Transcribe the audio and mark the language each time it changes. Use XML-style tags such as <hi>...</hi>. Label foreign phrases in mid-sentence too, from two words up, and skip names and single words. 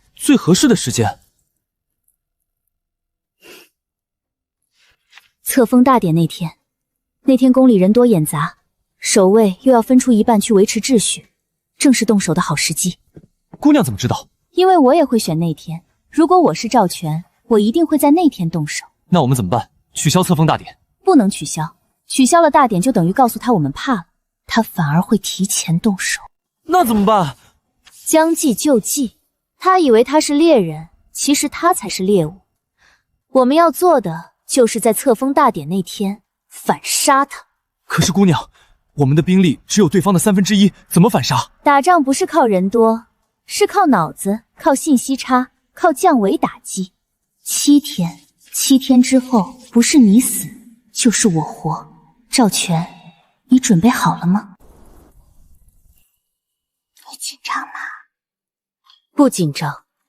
<zh>最合適的時間？冊封大典那天宮裡人多眼雜，守衛又要分出一半去維持秩序，正是動手的好時機。姑娘怎麼知道？因為我也會選那天。如果我是趙全，我一定會在那天動手。那我們怎麼辦？取消冊封大典？不能取消，取消了大典就等於告訴他我們怕了，他反而會提前動手。那怎麼辦？將計就計。他以為他是獵人，其實他才是獵物。我們要做的就是在冊封大典那天反殺他。可是姑娘，我們的兵力只有對方的1/3，怎麼反殺？打仗不是靠人多，是靠腦子，靠信息差，靠降維打擊。7天之後，不是你死，就是我活。趙全，你準備好了嗎？你緊張嗎？不緊張。</zh>